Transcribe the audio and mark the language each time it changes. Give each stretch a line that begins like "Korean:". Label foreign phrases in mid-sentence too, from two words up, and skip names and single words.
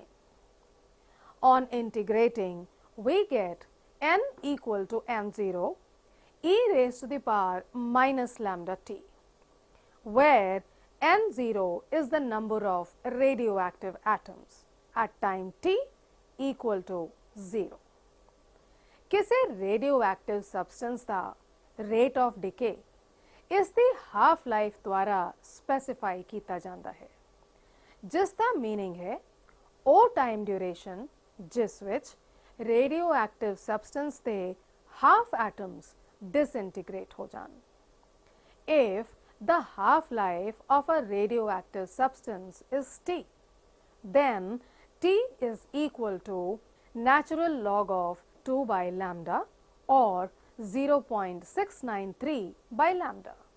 English: On integrating, we get n equal to n0 e raised to the power minus lambda t, where n0 is the number of radioactive atoms at time t equal to 0.
Punjabi: ਕਿਸੇ
English: radioactive substance
Punjabi: ਦਾ
English: rate of decay
Punjabi: ਇਸ ਦੀ
English: half life
Punjabi: ਦੁਆਰਾ specify ਕੀਤਾ ਜਾਂਦਾ ਹੈ, ਜਿਸ ਦਾ meaning ਹੈ ਉਹ
English: time duration
Punjabi: ਜਿਸ ਵਿੱਚ
English: radioactive substance
Punjabi: ਦੇ
English: half atoms disintegrate
Punjabi: ਹੋ ਜਾਣ.
English: If the half life of a radioactive substance is T, then T is equal to natural log of 2 by lambda or 0.693 by lambda.